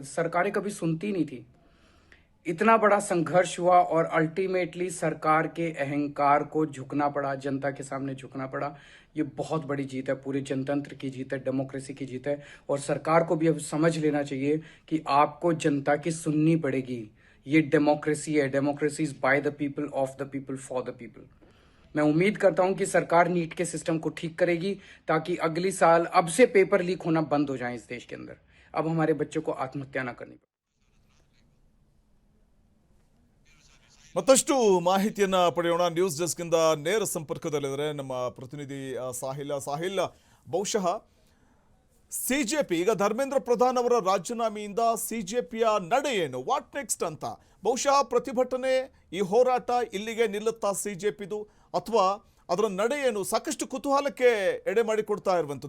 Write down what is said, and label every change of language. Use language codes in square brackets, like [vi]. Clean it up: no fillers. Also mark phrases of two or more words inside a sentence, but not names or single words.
[hi] सरकारें कभी सुनती नहीं थी. इतना बड़ा संघर्ष हुआ और अल्टीमेटली सरकार के अहंकार को झुकना पड़ा, जनता के सामने झुकना पड़ा. ये बहुत बड़ी जीत है, पूरे जनतंत्र की जीत है, डेमोक्रेसी की जीत है. और सरकार को भी अब समझ लेना चाहिए कि आपको जनता की सुननी पड़ेगी. ये डेमोक्रेसी है. [en] Democracy is by the people, of the people, for the people. [hi] मैं उम्मीद करता हूं कि सरकार नीट के सिस्टम को ठीक करेगी ताकि अगली साल अब से पेपर लीक होना बंद हो जाए इस देश के अंदर. अब हमारे बच्चों को आत्महत्या ना करनी पड़े. [kn] ಮತ್ತಷ್ಟು ಮಾಹಿತಿಯನ್ನ ಪಡೆಯೋಣ. ನ್ಯೂಸ್ ಡೆಸ್ಕ್ ಇಂದ ನೇರ ಸಂಪರ್ಕದಲ್ಲಿದ್ದಾರೆ ನಮ್ಮ ಪ್ರತಿನಿಧಿ ಸಾಹಿಲ್. ಬಹುಶಃ CJP ಈಗ ಧರ್ಮೇಂದ್ರ ಪ್ರಧಾನ್ ಅವರ ರಾಜೀನಾಮೆಯಿಂದ CJPಯ ನಡೆ ಏನು, [en] what next [kn] ಅಂತ, ಬಹುಶಃ ಪ್ರತಿಭಟನೆ ಈ ಹೋರಾಟ ಇಲ್ಲಿಗೆ ನಿಲ್ಲುತ್ತಾ CJPದು ಅಥವಾ ಅದರ ನಡೆ ಏನು, ಸಾಕಷ್ಟು ಕುತೂಹಲಕ್ಕೆ ಎಡೆ ಮಾಡಿಕೊಡ್ತಾ ಇರುವಂಥದ್ದು.